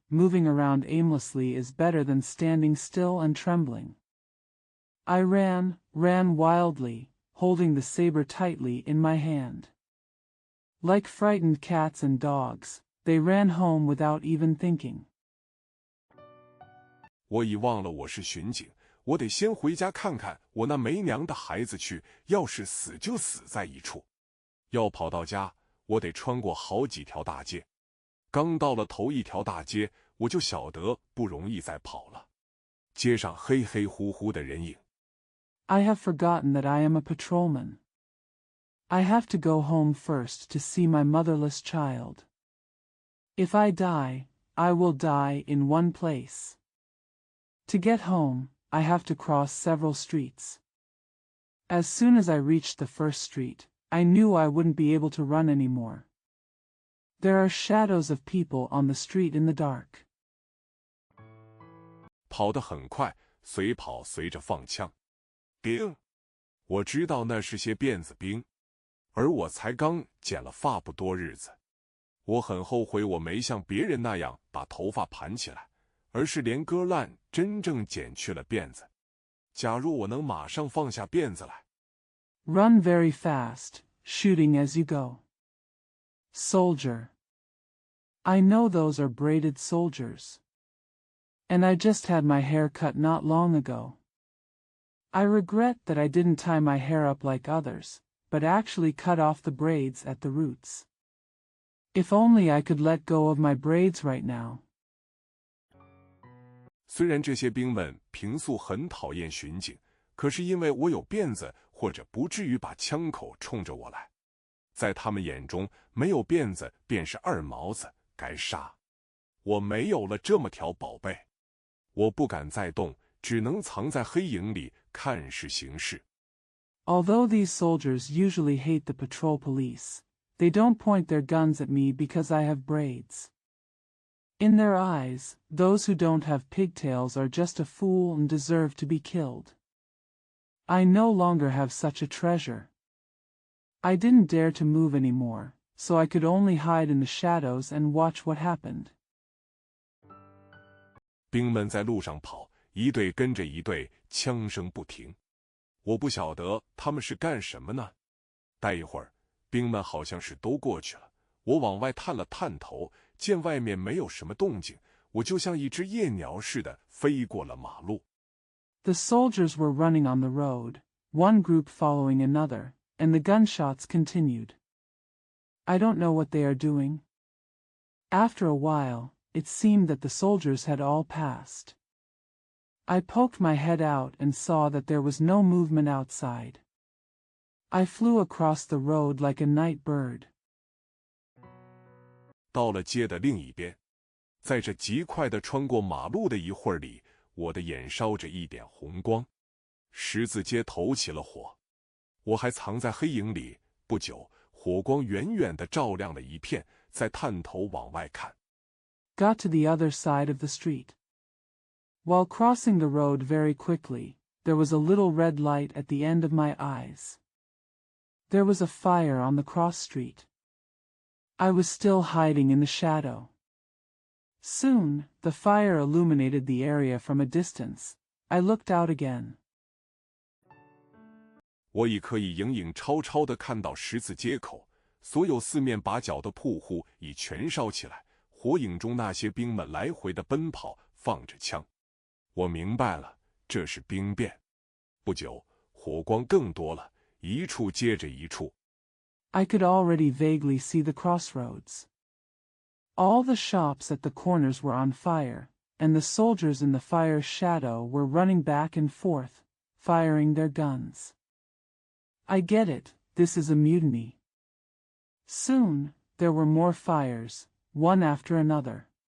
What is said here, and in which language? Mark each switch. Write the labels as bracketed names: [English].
[English] Moving around aimlessly is better than standing still and trembling. I ran wildly, holding the saber tightly in my hand. Like frightened cats and dogs, they ran home without even thinking. [Chinese] 我已忘了我是巡警，我得先回家看看我那没娘的孩子去，要是死就死在一处。要跑到家，我得穿过好几条大街。刚到了头一条大街，我就晓得不容易再跑了。街上黑黑乎乎的人影。 [English] I have forgotten that I am a patrolman. I have to go home first to see my motherless child. If I die, I will die in one place. To get home, I have to cross several streets. As soon as I reached the first street, I knew I wouldn't be able to run anymore. There are shadows of people on the street in the dark. [Chinese] 跑得很快，随跑随着放枪。兵，我知道那是些辫子兵，而我才刚剪了发不多日子。我很后悔我没像别人那样把头发盘起来，而是连割烂真正剪去了辫子。假如我能马上放下辫子来。 [English] Run very fast, shooting as you go. Soldier. I know those are braided soldiers. And I just had my hair cut not long ago. I regret that I didn't tie my hair up like others, but actually cut off the braids at the roots. If only I could let go of my braids right now. [Chinese] 虽然这些兵们平素很讨厌巡警，可是因为我有辫子，或者不至于把枪口冲着我来。在他们眼中，没有辫子便是二毛子，该杀。我没有了这么条宝贝，我不敢再动，只能藏在黑影里看视形势。 [English] Although these soldiers usually hate the patrol police, they don't point their guns at me because I have braids. In their eyes, those who don't have pigtails are just a fool and deserve to be killed. I no longer have such a treasure. I didn't dare to move anymore, so I could only hide in the shadows and watch what happened. [Chinese] 兵们在路上跑，一队跟着一队，枪声不停。我不晓得他们是干什么呢。待一会儿，兵们好像是都过去了。我往外探了探头，见外面没有什么动静，我就像一只夜鸟似的飞过了马路。 [English] The soldiers were running on the road, one group following another, and the gunshots continued. I don't know what they are doing. After a while, it seemed that the soldiers had all passed. I poked my head out and saw that there was no movement outside. I flew across the road like a night bird. [Chinese] 到了街的另一边，在这极快地穿过马路的一会儿里，我的眼烧着一点红光，十字街头起了火。我还藏在黑影里，不久，火光远远地照亮了一片，在探头往外看。 [English] Got to the other side of the street. While crossing the road very quickly, there was a little red light at the end of my eyes. There was a fire on the cross street. I was still hiding in the shadow. Soon, the fire illuminated the area from a distance. I looked out again. [Chinese] 我已可以影影绰绰地看到十字街口，所有四面八角的铺户已全烧起来，火影中那些兵们来回地奔跑，放着枪。我明白了，这是兵变。不久，火光更多了，一处接着一处。 [English] I could already vaguely see the crossroads. All the shops at the corners were on fire, and the soldiers in the fire's shadow were running back and forth, firing their guns. I get it, this is a mutiny. Soon, there were more fires, one after another.